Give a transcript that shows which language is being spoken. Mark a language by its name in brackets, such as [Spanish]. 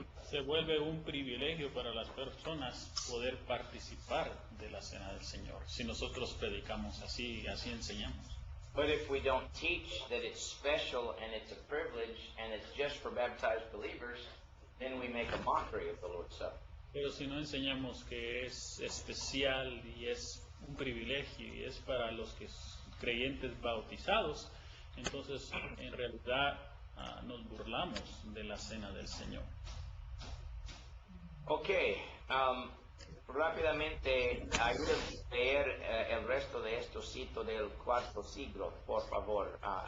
[Spanish] Se vuelve un privilegio para las personas poder participar de la Cena del Señor. Si nosotros predicamos así enseñamos. [English] But if we don't teach that it's special and it's a privilege and it's just for baptized believers, then we make a mockery of the Lord's Supper. [Spanish] Pero si no enseñamos que es especial y es un privilegio y es para los creyentes bautizados, entonces en realidad nos burlamos de la Cena del Señor. Okay, rápidamente ayúdenme a leer el resto de estos citos del cuarto siglo, por favor.